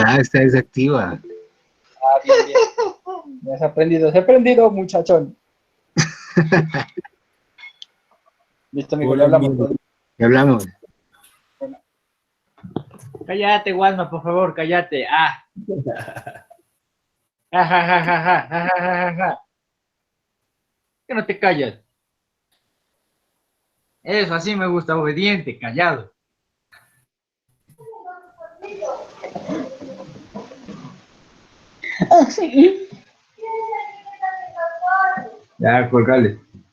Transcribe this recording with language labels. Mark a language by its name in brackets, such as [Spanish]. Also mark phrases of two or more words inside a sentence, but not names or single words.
[Spanish] ya está desactiva. Ah, bien, bien. Ya has aprendido, muchachón. Listo, amigo, ya hola, hablamos. amigo. Ya hablamos. Cállate, Walma, por favor, cállate. Ah. Ja, ja, ja, ja, ja, ja, ja, ja, ja. ¿Qué no te callas? Eso, así me gusta, obediente, callado. Ya, colgale.